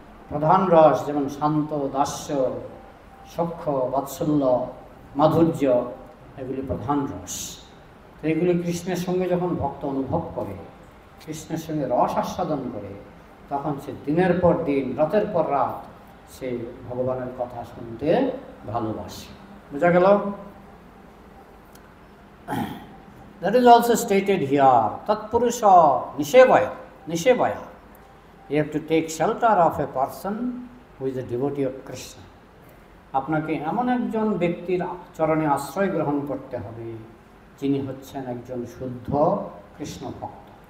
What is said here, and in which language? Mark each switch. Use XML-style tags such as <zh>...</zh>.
<bn>প্রধান রস যেমন শান্ত, দাস্য, সখ্য, বাৎসল্য, মাধুর্য, এগুলি প্রধান রস। তো এগুলি কৃষ্ণের সঙ্গে যখন ভক্ত অনুভব করে, কৃষ্ণের সঙ্গে রস আস্বাদন করে, তখন সে দিনের পর দিন, রাতের পর রাত সে ভগবানের কথা শুনতে ভালোবাসে। বোঝা গেল?</bn> <en>That is also stated here. Tatpurusha Nishebaya. You have to take shelter of a person who is a devotee of Krishna.</en> <bn>আপনাকে এমন একজন ব্যক্তির চরণে আশ্রয় গ্রহণ করতে হবে যিনি হচ্ছেন একজন শুদ্ধ কৃষ্ণ ভক্ত।</bn>